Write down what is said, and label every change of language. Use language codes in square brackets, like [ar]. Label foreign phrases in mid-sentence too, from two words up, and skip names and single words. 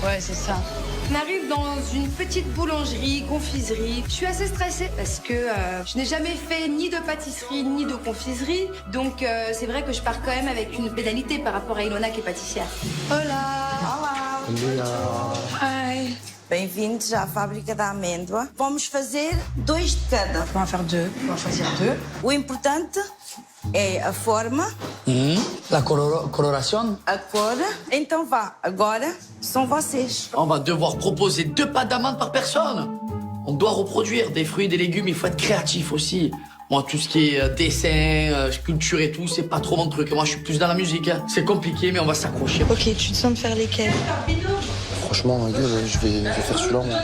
[fr] Ouais, c'est ça. On arrive dans une petite boulangerie, confiserie. Je suis assez stressée parce que je n'ai jamais fait ni de pâtisserie ni de confiserie. Donc c'est vrai que je pars quand même avec une pénalité par rapport à Ilona qui est pâtissière. Hola. Léa. Hi. [pt] Bem-vindos à fábrica da amêndoa. Vamos fazer 2 de cada. [fr] On va en faire 2. On va choisir 2. [pt] O importante é a forma, [fr] La coloration. [pt] a cor. Então vá, agora são vocês. [fr] On va devoir proposer 2 pâtes d'amandes par personne. On doit reproduire des fruits et des légumes, il faut être créatif aussi. Moi, tout ce qui est dessin, sculpture et tout, c'est pas trop mon truc. Moi, je suis plus dans la musique. Hein. C'est compliqué, mais on va s'accrocher. Ok, tu te sens de faire lesquels? Franchement, ma gueule, je vais faire celui-là, moi.